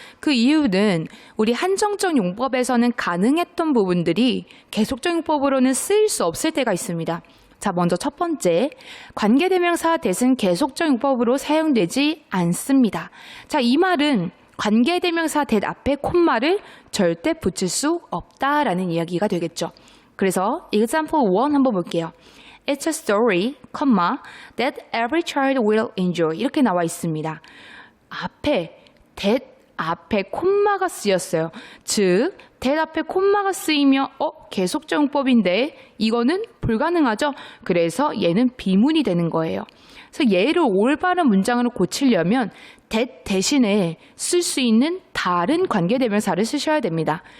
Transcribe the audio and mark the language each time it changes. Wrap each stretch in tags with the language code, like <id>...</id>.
<ko>그 이유는 우리 한정적 용법에서는 가능했던 부분들이 계속적 용법으로는 쓰일 수 없을 때가 있습니다. 자, 먼저 첫 번째, 관계대명사 that은 계속적 용법으로 사용되지 않습니다. 자, 이 말은 관계대명사 that 앞에 콤마를 절대 붙일 수 없다라는 이야기가 되겠죠. 그래서 example 1 한번 볼게요.</ko> <en>It's a story, that every child will enjoy.</en> <ko>이렇게 나와 있습니다. 앞에 that 앞에 콤마가 쓰였어요. 즉, that 앞에 콤마가 쓰이면 계속적 용법인데 이거는 불가능하죠. 그래서 얘는 비문이 되는 거예요. 그래서 얘를 올바른 문장으로 고치려면 that 대신에 쓸 수 있는 다른 관계대명사를 쓰셔야 됩니다.</ko>